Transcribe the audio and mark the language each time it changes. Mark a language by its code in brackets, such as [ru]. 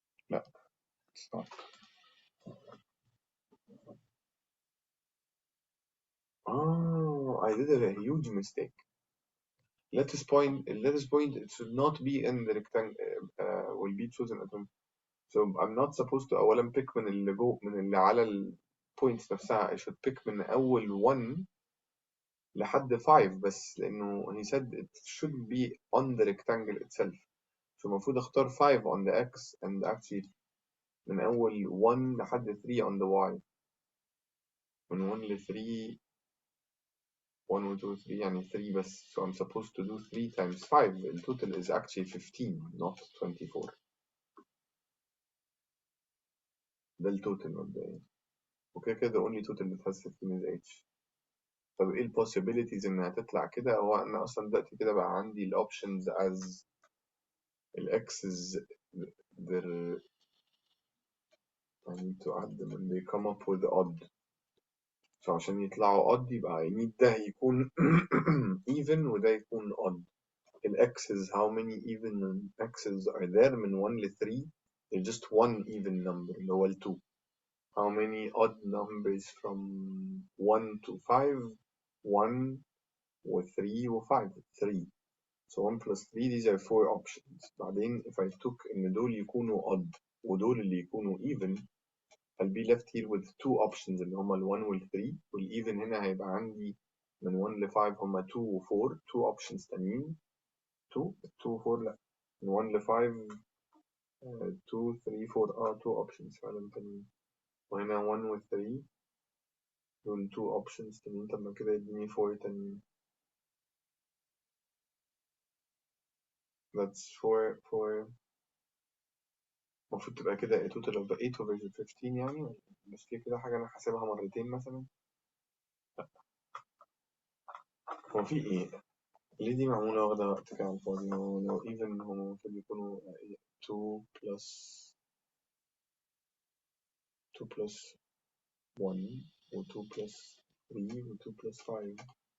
[en] لا it's not. Oh, I did a huge mistake. Lattice point it should not be in the rectangle, will be chosen at home. So I'm not supposed to [ar] أولا pick من اللي جو من اللي على ال points نفسها. [en] I should pick [ar] من أول 1 لحد 5 بس، لأنه [en] he said it should be on the rectangle itself. So المفروض أختار 5 on the X and actually [ar] من أول 1 لحد 3 [en] on the Y. [ar] من 1 ل 3 1 و 2 3 يعني 3 بس. [en] So I'm supposed to do 3 times 5. The total is actually 15 not 24. [ar] ده التوتال مبدئيا. [en] وكده كده the only total that has 15 is H. [ar] طب ايه ال possibilities انها تطلع كده؟ هو انا اصلا دلوقتي كده بقى عندي [en] ال options as ال X's they're I need to add them and they come up with odd. [ar] فعشان يطلعوا odd يبقى I need ده يكون even وده يكون odd. [en] ال X's how many even X's are there من 1 ل 3؟ they're just one even number [ar] اللي هو ال 2. [en] How many odd numbers from 1 to 5؟ 1 و 3 و 5 3. So 1 plus 3 these are 4 options. بعدين if I took [ar] إن دول يكونوا odd ودول اللي يكونوا even [en] I'll be left here with 2 options [ar] اللي هما ال 1 وال 3. وال even هنا هيبقى عندي من 1 ل 5 هما 2 و 4 2 options تانيين. 2 2 و 4 لأ، من 1 ل 5 2 3 4 2 options فعلا تانيين. وهنا 1 و 3 دول 2 options تانيين. طب ما كده يديني 4 تانيين. [en] that's 4 [ar] المفروض تبقى كده [en] a total of 8 over 15 يعني. [ar] بس في كده حاجة أنا حاسبها مرتين مثلا. هو في إيه؟ ليه دي معمولة واخدة وقت كده على الفاضي؟ لو even هم المفروض يكونوا 2 plus 2 plus 1 و 2 plus 3 و 2 plus 5.